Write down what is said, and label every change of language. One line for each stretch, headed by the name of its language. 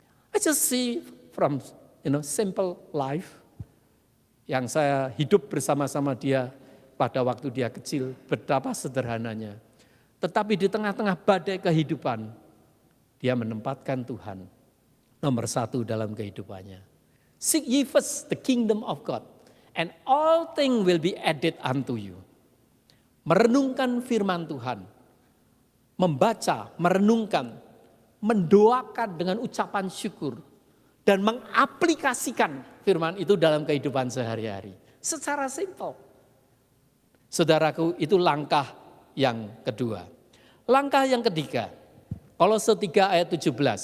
English: I just see from simple life
Indonesian: yang saya hidup bersama-sama dia pada waktu dia kecil, betapa sederhananya. Tetapi di tengah-tengah badai kehidupan, dia menempatkan Tuhan nomor satu dalam kehidupannya.
English: Seek ye first the kingdom of God, and all things will be added unto you.
Indonesian: Merenungkan firman Tuhan, membaca, merenungkan, mendoakan dengan ucapan syukur, dan mengaplikasikan firman itu dalam kehidupan sehari-hari. Secara simpel. Saudaraku, itu langkah yang kedua. Langkah yang ketiga, Kolose 3 ayat 17.